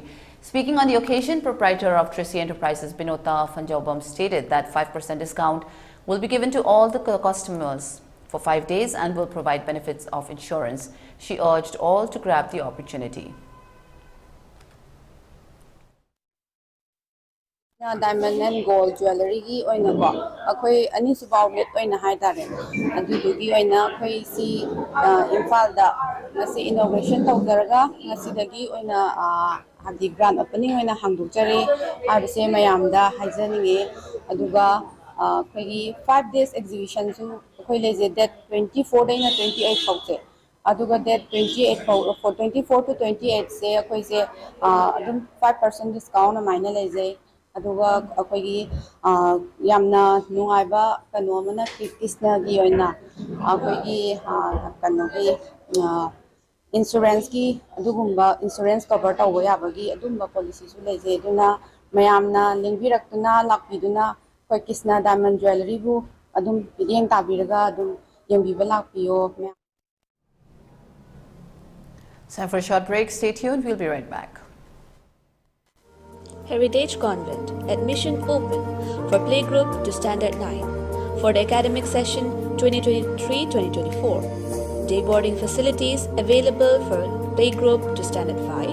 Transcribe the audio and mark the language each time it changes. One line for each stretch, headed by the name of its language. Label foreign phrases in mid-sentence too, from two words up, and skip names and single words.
English: Speaking on the occasion, proprietor of Trissy Enterprises Binota Fanjaubam stated that 5% discount will be given to all the customers for 5 days and will provide benefits of insurance. She urged all to grab the opportunity. Diamond and gold jewelry
Manipuri: gi oina ko akhoi ani suba outlet oina haidare adu gi oina akhoi si Imphal da ngasi inauguration tawdaraga ngasi dagi oina hadi
English: grand opening
Manipuri: oina hangdukjare habse mayam da haijaninge aduga akhoi gi 5 days exhibition su akhoi leje date 24 daina 28 fawte aduga date 28
English: for 24 to 28
Manipuri: se akhoi se adum 5% discount maina leje aduga akhoi yamna nungaiba kano mana Kisna gi oina akhoi gi kano gi insurance ki adugumba
English: insurance cover
Manipuri: tawo yabagi adumba policy su leje duna mayamna lingbirakuna lakpiduna akhoi Kisna
English: diamond jewelry
Manipuri: bu adum yeng tabiraga adum yembiba lakpiyo.
English: Time for a short break. Stay tuned. We'll be right back. Heritage Convent, admission open for playgroup to Standard 9 for the academic session 2023-2024. Day boarding facilities available for playgroup to Standard 5.